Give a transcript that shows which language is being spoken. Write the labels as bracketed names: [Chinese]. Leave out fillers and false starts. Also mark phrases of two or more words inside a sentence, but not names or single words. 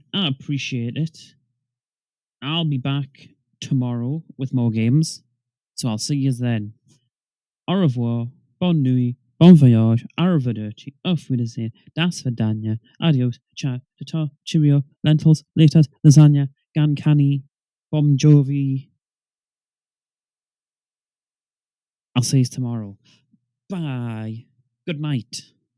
[English] I appreciate it. I'll be back tomorrow with more games. So I'll see you then. [French] Au revoir, bonne nuit, bon voyage, [German] arrivederci, auf Wiedersehen, [Russian] до свидания, [German] adios, ciao, [English] tata, cheerio, lentils, later, lasagna, gan canny, bon jovi. I'll see you tomorrow. Bye. Good night.